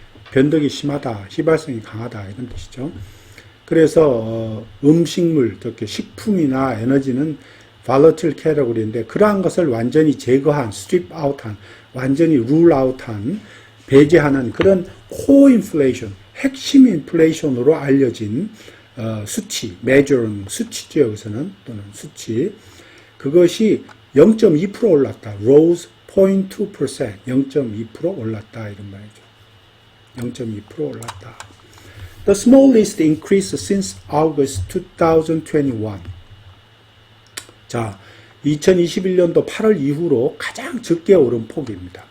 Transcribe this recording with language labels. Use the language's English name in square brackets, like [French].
[Korean] 변덕이 심하다, 휘발성이 강하다 이런 뜻이죠. 그래서 음식물, 특히 식품이나 에너지는 volatile category인데 그러한 것을 완전히 제거한, strip out한, 완전히 rule out한, 배제하는 그런 core inflation, 핵심 인플레이션으로 알려진 수치, measure는 수치죠 여기서는, 또는 수치. 그것이 0.2% 올랐다. [English] rose 0.2%, [Korean] 0.2% 올랐다 이런 말이죠. 0.2% 올랐다. [English] The smallest increase since August 2021. [Korean] 자, 2021년도 8월 이후로 가장 적게 오른 폭입니다.